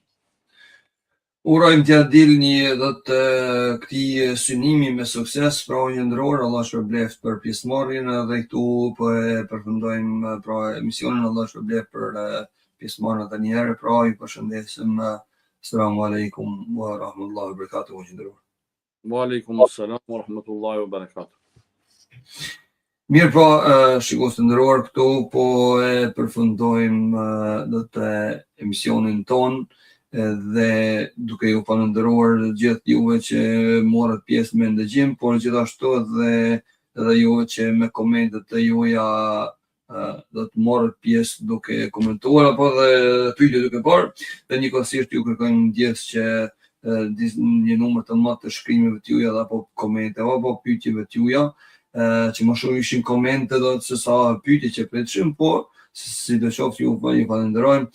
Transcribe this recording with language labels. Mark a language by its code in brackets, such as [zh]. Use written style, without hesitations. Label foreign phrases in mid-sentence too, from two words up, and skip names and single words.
[sq] Urojmë t'ja dilni këtij synimi me sukses, pra qendror, Allah shpërbleft për pjesëmarrjen, dhe këtu po e përfundojmë pra emisionin, Allah shpërbleft për pjesëmarrjen edhe një herë, pra ju përshëndesim. [ar] السلام عليكم ورحمة الله وبركاته. وعليكم السلام ورحمة الله وبركاته. [sq] Mirë po, shikues të nderuar, këtu po e përfundojmë do të emisionin ton dhe duke ju falendëruar gjithë juve që morët pjesë me ndëgjim, por gjithashtu edhe juve që me komentet e juaja do të morët pjesë duke komentuar apo dhe pyetje duke bërë, dhe njëkohësisht ju kërkojmë ndjes që një numër të madh të shkrimeve të juaja apo komenteve apo pyetjeve të juaja, që më shumë ishin komente do të se sa pyetje që pritshim, po sidoqoftë ju falenderojmë.